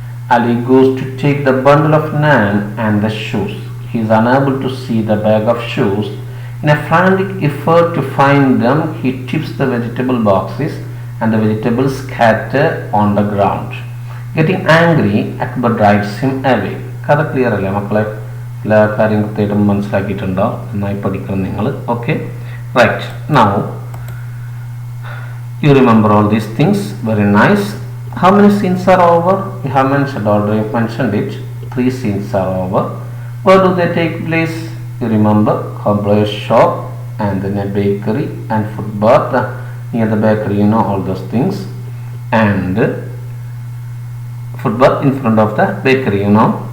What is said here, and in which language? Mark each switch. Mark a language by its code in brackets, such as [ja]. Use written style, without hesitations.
[en] Ali goes to take the bundle of naan and the shoes. He is unable to see the bag of shoes. In a frantic effort to find them, he tips the vegetable boxes and the vegetables scatter on the ground. Getting angry, Akbar drives him away. [ml] കഥ clear അല്ലേ മക്കളെ? എല്ലാ കാര്യം കൃത്യമായിട്ടും മനസ്സിലാക്കിയിട്ടുണ്ടാവും. നന്നായി പഠിക്കണം നിങ്ങൾ. Okay, right. [en] Now you remember all these things. Very nice. How many scenes are over? We have already mentioned it. 3 scenes are over. Where do they take place? You remember cobbler's shop and then a bakery and footpath near the bakery, you know all those things, and footpath in front of the bakery, you know.